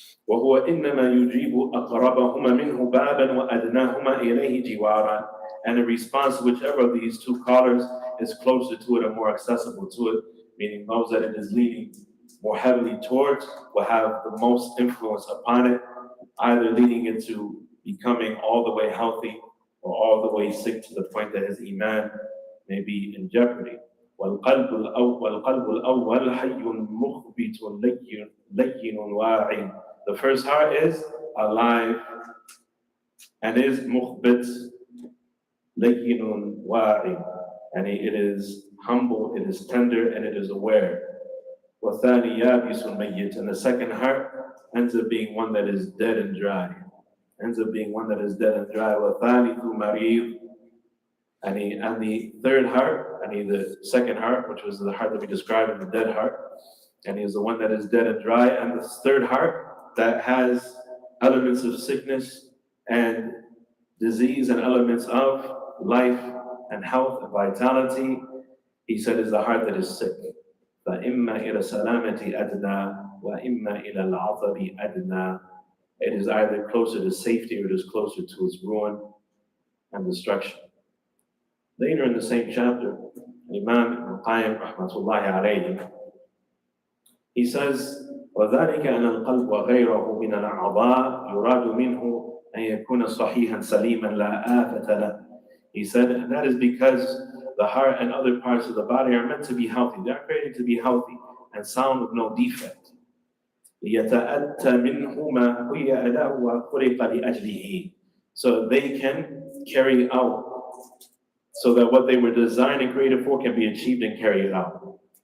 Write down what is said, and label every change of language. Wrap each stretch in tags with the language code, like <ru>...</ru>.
<ar>وَهُوَ إِنَّمَا يُجِيبُ أَقْرَبَهُمَا مِنْهُ بَابًا وَأَدْنَاهُمَا إِلَيْهِ جِوَارًا,</ar> <en>and in response to whichever of these two callers is closer to it or more accessible to it, meaning those that it is leaning more heavily towards will have the most influence upon it, either leading it to becoming all the way healthy or all the way sick to the point that his iman may be in jeopardy.</en> <ar>والقلب الأول حي مخبت لين واعٍ.</ar> <en>The first heart is alive and is mukhbit</en> <ar>لين واعٍ,</ar> <en>and it is humble, it is tender, and it is aware.</en> <ar>وَالثَّانِي يَابِسٌ مَيِّتٌ,</ar> <en>and the second heart ends up being one that is dead and dry. Ends up being one that is dead and dry.</en> <ar>وَالثَّالِثُ مَرِيضٌ,</ar> <en>and the third heart, the second heart, which was the heart that we described in the dead heart, and he is the one that is dead and dry, and the third heart that has elements of sickness and disease and elements of life and health and vitality, he said, is the heart that is sick.</en> <ar>فَإِمَّا إِلَى السَّلَامَةِ أَدْنَى وَإِمَّا إِلَى الْعَطَبِ أَدْنَى.</ar> <en>It is either closer to safety or it is closer to its ruin and destruction. Later in the same chapter, Imam Ibn Qayyim rahmatullahi alayhi, he says,</en> <ar>وَذَلِكَ أَنَ الْقَلْبَ وَغَيْرَهُ مِنَ الْأَعْضَاءِ يُرَادُ مِنْهُ أَنْ يَكُونَ صَحِيحًا سَلِيمًا لَا آفَةَ لَهُ.</ar> <en>He said, and that is because the heart and other parts of the body are meant to be healthy. They are created to be healthy and sound with no defect.</en> <ar>لِيَتَأَتَّ مِنْهُ مَا هُيَ أَلَهُ وَخُلِقَ لِأَجْلِهِ,</ar> <en>so they can carry out, so that what they were designed and created for can be achieved and carried out.</en>